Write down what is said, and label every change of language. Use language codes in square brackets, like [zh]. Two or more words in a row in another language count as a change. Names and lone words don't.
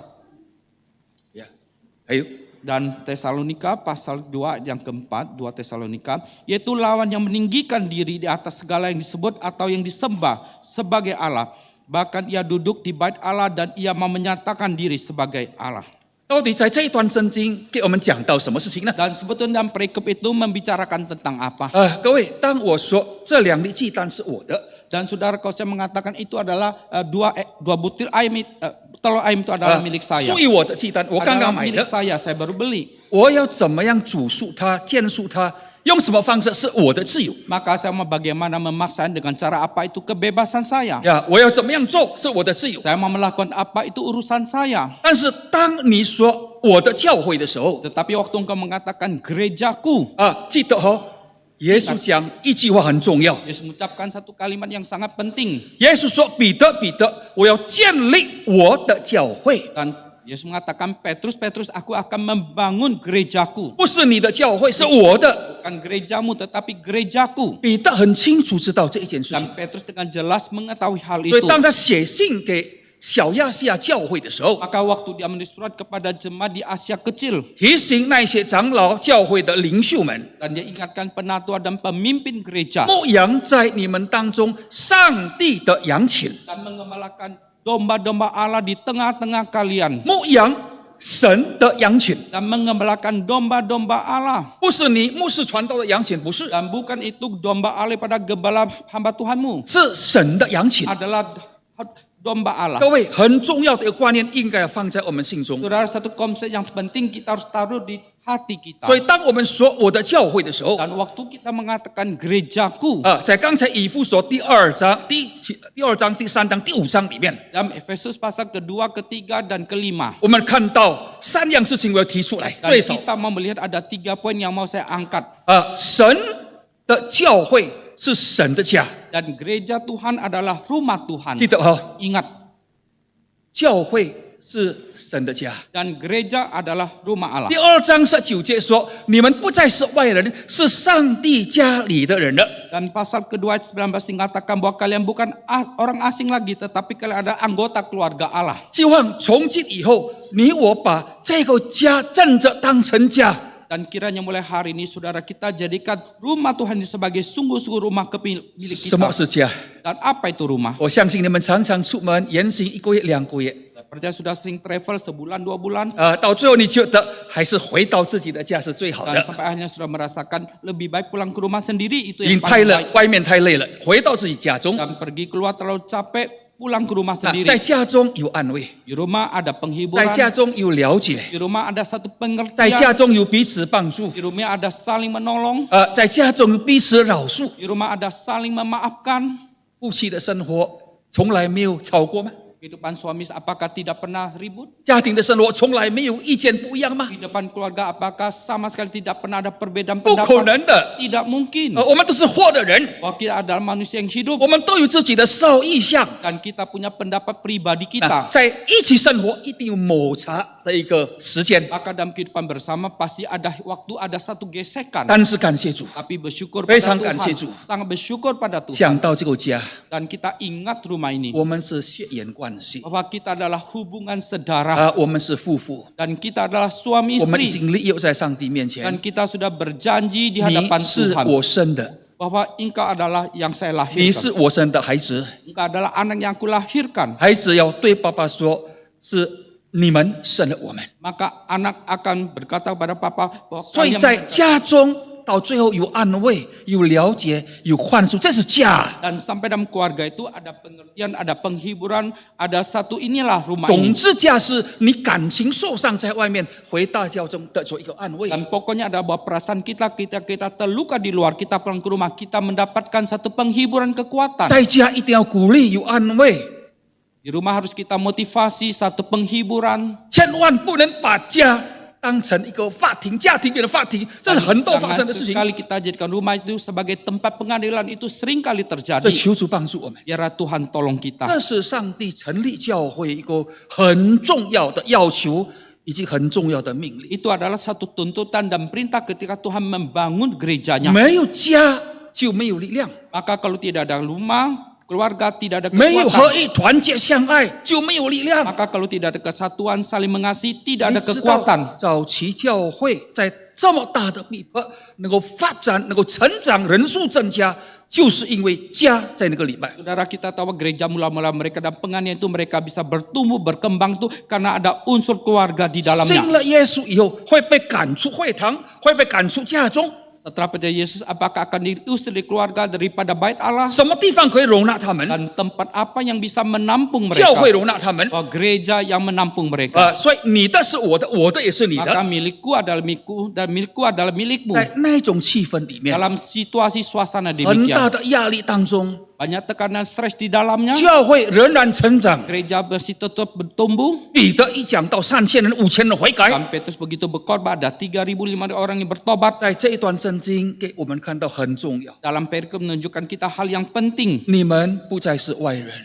[zh] 呀，还有 [id] Dan Tesalonika pasal 2 yang keempat, 2 Tesalonika, yaitu lawan yang meninggikan diri di atas segala yang disebut atau yang disembah sebagai Allah. Bahkan ia duduk di bait Allah dan ia mau menyatakan diri sebagai Allah. [zh] 到底在这一段圣经给我们讲到什么事情呢？ [id] Dan sebetulnya dalam perikop itu membicarakan tentang apa? [zh] 各位，当我说这2粒鸡蛋是我的， [id] Dan saudara, kalau saya mengatakan itu adalah dua butir ayam, telur ayam itu adalah milik saya. [zh] 属于我的鸡蛋，我刚 [id] Adalah [zh] 刚买 [id] milik [zh] 的， [id] saya baru beli. [zh] 我要怎么样煮熟它、煎熟它，用什么方式是我的自由 [id] Maka saya mau bagaimana memaksanya dengan cara apa itu kebebasan saya. [zh] 呀，我要怎么样做是我的自由。 [id] Saya mau melakukan apa itu urusan saya. [zh] 但是当你说我的教会的时候， [id] Tetapi waktu engkau mengatakan gerejaku, [zh] 记得哦，耶稣讲一句话很重要。 [id] Yesus mengucapkan satu kalimat yang sangat penting. [zh] 耶稣说：“彼得，彼得，我要建立我的教会， [id] Dan Yesus mengatakan, Petrus, Petrus, aku akan membangun gerejaku. [zh] 不是你的教会，是我的。 [id] Bukan gerejamu, tetapi gerejaku. ” [zh] 彼得很清楚知道这一件事情， [id] Dan Petrus dengan jelas mengetahui hal [zh] 所以 [id] itu. [zh] 当他写信给小亚细亚教会的时候， [id] Maka waktu dia menulis surat kepada jemaat di Asia Kecil [zh] 提醒那些长老教会的领袖们， [id] dan dia ingatkan penatua dan pemimpin gereja [zh] 牧羊在你们当中上帝的羊群， [id] dan mengembalakan domba-domba Allah di tengah-tengah kalian [zh] 牧羊神的羊群， [id] dan mengembalakan domba-domba Allah [zh] 不是你牧师传道的羊群，不是， [id] dan bukan itu domba Allah pada gembala hamba Tuhanmu [zh] 是神的羊群。 [id] adalah domba Allah. [zh] 各位，很重要的一个观念应该要放在我们心中。 [id] Saudara, satu konsep yang penting kita harus taruh di hati kita. [zh] 所以，当我们说我的教会的时候， [id] Dan waktu kita mengatakan gerejaku [zh] 在刚才以弗所第二章、第二章、第三章、第五章里面， [id] dalam Efesus pasal kedua, ketiga, dan kelima. [zh] 我们看到三样事情我要提出来， [id] Dan [zh] 最少 [id] kita mau melihat ada 3 poin yang mau saya angkat. [zh] 神的教会是神的家， [id] Dan gereja Tuhan adalah rumah Tuhan. [zh] 记得哈， [id] Ingat, [zh] 教会是神的家。 [id] dan gereja adalah rumah Allah. [zh] 第二章19节说：“你们不再是外人，是上帝家里的人了。” [id] Dan pasal kedua ayat 19 mengatakan bahwa kalian bukan orang asing lagi, tetapi kalian adalah anggota keluarga Allah. [zh] 希望从今以后，你我把这个家真正当成家。 [id] Dan kiranya mulai hari ini saudara kita jadikan rumah Tuhan ini sebagai sungguh-sungguh rumah milik [zh] 什么 [id] kita. [zh] 是家？ [id] Dan apa itu rumah? [zh] 我相信你们常常出门言行1个月、2个月， [id] Saya percaya sudah sering travel sebulan 2 bulan. [zh] 到最后你觉得还是回到自己的家是最好 [id] Dan [zh] 的。 [id] sampai akhirnya sudah merasakan lebih baik pulang ke rumah sendiri, itu [zh] 你 [id] yang [zh] 太 [id] paling [zh] 了 [id] baik. [zh] 外面太累了，回到自己家中。 [id] Dan pergi keluar terlalu capek, pulang ke rumah [zh] 在 [id] sendiri. [zh] 家中有安慰， [id] Di rumah ada [zh] 在 [id] penghiburan, [zh] 家中有了解， [id] di rumah ada satu [zh] 在家 [id] pengertian, [zh] 中有彼此帮助， [id] di rumah ada saling menolong, [zh] 在家中有彼此饶恕。 [id] di rumah ada saling memaafkan. [zh] 夫妻的生活从来没有吵过吗？ [id] Kehidupan suami apakah tidak pernah ribut? [zh] 家庭的生活从来没有意见不一样吗？ [id] Kehidupan keluarga apakah sama sekali tidak pernah ada perbedaan [zh] 不可 [id] pendapat? [zh] 能的。 [id] Tidak mungkin. [zh] 我们都是活的人， [id] Bahwa kita adalah manusia yang hidup [zh] 我们都有自己的少意向。 [id] dan kita punya pendapat pribadi kita. [zh] 在一起生活一定有摩擦的一个时间， [id] Maka dalam kehidupan bersama pasti ada waktu, ada satu gesekan. [zh] 但是感谢主， [id] Tapi bersyukur [zh] 非 [id] pada [zh] 常感谢 [id] Tuhan. [zh] 主。 [id] Sangat bersyukur pada Tuhan. [zh] 想到这个家， [id] Dan kita ingat rumah ini. [zh] 我们是血缘关系， [id] Bahwa kita adalah hubungan saudara. [zh] 我们是夫妇， [id] Dan kita adalah suami [zh] 我们已 [id] istri. [zh] 经立约在上帝面 [id] Dan [zh] 前， [id] kita sudah berjanji di [zh] 你 [id] hadapan [zh] 是 [id] Tuhan. [zh] 我生的， [id] Bahwa engkau adalah yang saya [zh] 你是 [id] lahirkan. [zh] 我生的孩子， [id] Engkau adalah anak yang aku lahirkan. [zh] 孩子要对爸爸说：“是你们生了我们。 [id] Maka anak akan berkata kepada papa bahwa ” [zh] 所以 [id] kalian [zh] 在家中到最后有安慰、有了解、有宽恕，这是家。 [id] dan sampai dalam keluarga itu ada pengertian, ada penghiburan, ada satu inilah rumah [zh] 总 [id] ini. [zh] 之，家是你感情受伤在外面，回到家中得着一个安慰。 [id] Dan pokoknya ada bahwa perasaan kita terluka di luar, kita pulang ke rumah, kita mendapatkan satu penghiburan kekuatan. [zh] 在家一定要鼓励，有安慰， [id] Di rumah harus kita motivasi, satu penghiburan. [zh] 千万不能把家当成一个法庭，家庭变成法庭，这是很多发 [id] Jangan [zh] 生的事情。 [id] sekali kita jadikan rumah itu sebagai tempat pengadilan, itu sering kali [zh] 所以 [id] terjadi. [zh] 求主帮助我们。 [id] Biarlah Tuhan tolong kita. [zh] 这是上帝成立教会一个很重要的要求，以及很重要的命令。 [id] Itu adalah satu tuntutan dan perintah ketika Tuhan membangun gerejanya. [zh] 没有家就没有力量， [id] Maka kalau tidak ada rumah, keluarga tidak ada [zh] 没有合 [id] kekuatan. [zh] 一、团结、相爱就没有力量。 [id] Maka kalau tidak ada kesatuan, saling mengasihi, tidak [zh] 你 [id] ada [zh] 知道 [id] kekuatan. [zh] 早期教会在这么大的逼迫能够发展、能够成长、人数增加，就是因为家在那个礼拜。 [id] Saudara, kita tahu gereja mula-mula mereka dan penganiayaan itu mereka bisa bertumbuh, berkembang tuh karena ada unsur keluarga di [zh] 信 [id] dalamnya. [zh] 了耶稣以后，会被赶出会堂，会被赶出家中。 [id] Setelah percaya Yesus, apakah akan diusir dari keluarga daripada bait Allah? [zh] 什么地方可以容纳他们？ [id] Dan tempat apa yang bisa menampung [zh] 教 [id] mereka? [zh] 会容纳他们。 [id] Oh, gereja yang menampung mereka. [zh] 所以你的是我的，我的也是你 [id] Maka [zh] 的。 [id] milikku adalah milikku dan milikku adalah milikmu. [zh] 在那种气氛里面， [id] Dalam situasi suasana [zh] 很大 [id] demikian, [zh] 的压力当中， [id] banyak tekanan stres di dalamnya. [zh] 教会仍然成长。 [id] Gereja masih tetap bertumbuh. [zh] 彼得一讲到3000人、5000人悔改， [id] Dan Petrus begitu berkhotbah, ada 3.500 orang yang bertobat. [zh] 在这一段圣经给我们看到很重要。 [id] Dalam perikop menunjukkan kita hal yang penting. [zh] 你们不再是外人，